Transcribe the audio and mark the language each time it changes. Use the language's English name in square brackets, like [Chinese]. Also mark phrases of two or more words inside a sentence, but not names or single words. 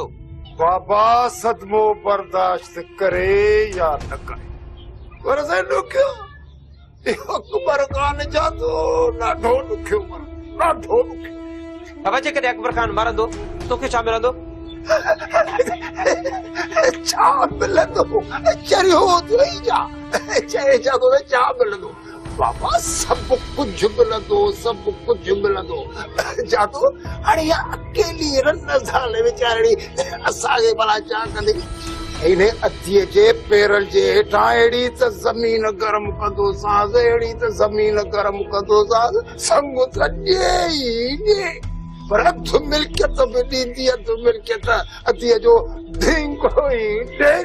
[Sindhi] बाबा सदमो बर्दाश्त करे या न करे पर से ॾुखियो अकबर खान जातो ॾाढो ॾुखियो ॾाढो ॾुखियो बाबा जेकॾहिं अकबर खान मरंदो तोखे छा मिलंदो छा मिलंदो चरियो थी जा चए जातो छा मिलंदो बाबा सब कुछ मिलंदो जातो हाणे अकेली रन ज़ाल वीचारी असांखे भला छा कंदी इन्हें अतीअ जे पेरनि जे हेठां अहिड़ी त ज़मीन गरम कंदो साज़, अहिड़ी त ज़मीन गरम कंदो साज़, संग त ॾे ई ॾे, पर अधु मिल्कियत बि ॾींदी, अधु मिल्कियत अतीअ जो धिंगो ई ॾेरी।